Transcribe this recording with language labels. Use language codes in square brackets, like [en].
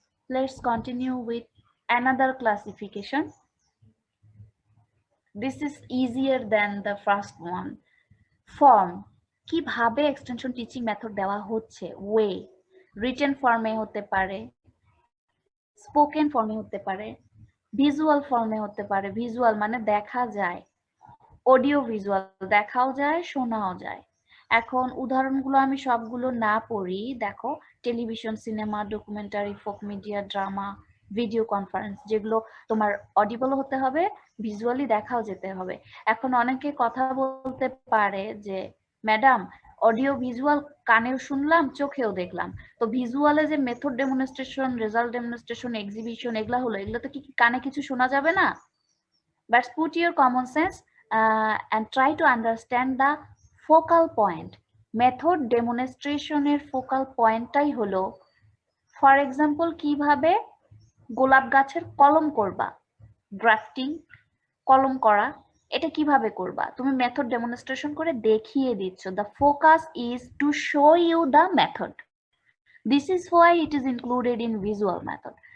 [en] Let's continue with another classification. This is easier than the first one. [bn] Form, কিভাবে extension teaching method দেওয়া হচ্ছে, way, written ফর্মে হতে পারে, স্পোকেন ফর্মে হতে পারে, ভিজুয়াল ফর্মে হতে পারে। ভিজুয়াল মানে দেখা যায়, অডিও ভিজুয়াল, দেখাও যায় শোনাও যায়। এখন উদাহরণগুলো আমি সবগুলো না পড়ি, দেখো television, cinema, documentary, folk media, drama, video conference, যেগুলো তোমার অডিবল হতে হবে, ভিজুয়ালি দেখাও যেতে হবে। এখন অনেকে কথা বলতে পারে যে ম্যাডাম অডিও ভিজুয়াল কানেও শুনলাম চোখেও দেখলাম, তো ভিজুয়ালে যে method demonstration, result demonstration, exhibition এগুলা হলো, এগুলো তো কি কানে কিছু শোনা যাবে না? [en] But put your common sense and try to understand the focal point. [bn] Method demonstration এর focal পয়েন্টটাই হলো, [en] for example [bn] কিভাবে গোলাপ গাছের কলম করবা, ড্রাফটিং, কলম করা, এটা কিভাবে করবা? তুমি মেথড ডেমনস্ট্রেশন করে দেখিয়ে দিচ্ছ। [en] The focus is to show you the method. This is why it is included in visual method.